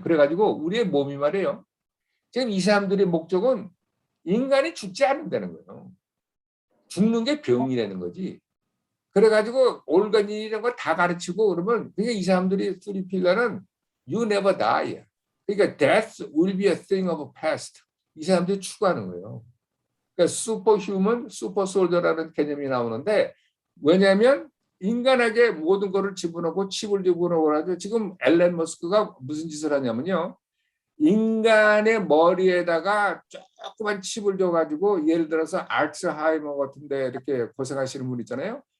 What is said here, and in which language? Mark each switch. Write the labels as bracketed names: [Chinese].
[Korean] 그래가지고 우리의 몸이 말이에요. 지금 이 사람들의 목적은 인간이 죽지 않는다는 거예요. 죽는 게 병이라는 거지. 그래가지고 올가니라는 걸 다 가르치고 그러면 그러니까 이 사람들이 쓰리 필러는 [English] you never die. [Korean] 그러니까 [English] death will be a thing of past. [Korean] 이 사람들이 추구하는 거예요. 그러니까 슈퍼휴먼, 슈퍼솔저라는 개념이 나오는데 왜냐하면 인간에게 모든 것을 집어넣고 칩을 집어넣고 하죠. 지금 앨런 머스크가 무슨 짓을 하냐면요. 인간의 머리에다가 조그만 칩을 줘가지고 예를 들어서 알츠하이머 같은데 이렇게 고생하시는 분 있잖아요.